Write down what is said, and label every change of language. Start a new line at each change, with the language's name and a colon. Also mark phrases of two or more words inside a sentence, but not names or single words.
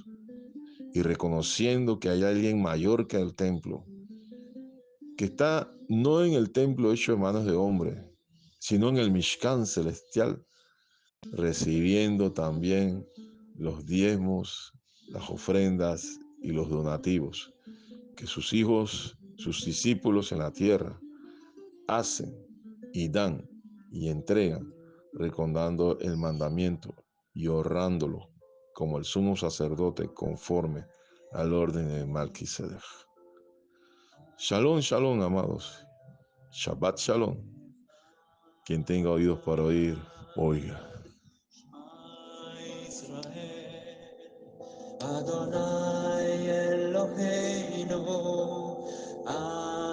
Spanish: y reconociendo que hay alguien mayor que el templo, que está no en el templo hecho de manos de hombre, sino en el Mishkan celestial, recibiendo también los diezmos, las ofrendas y los donativos que sus hijos, sus discípulos en la tierra hacen y dan y entregan, recordando el mandamiento y honrándolo como el sumo sacerdote conforme al orden de Melquisedec.
Hebrew: שלום, שלום, amados. שבת שלום.
Spanish: Quien tenga oídos para oír, oiga.
Hebrew: אדוני אלוהינו,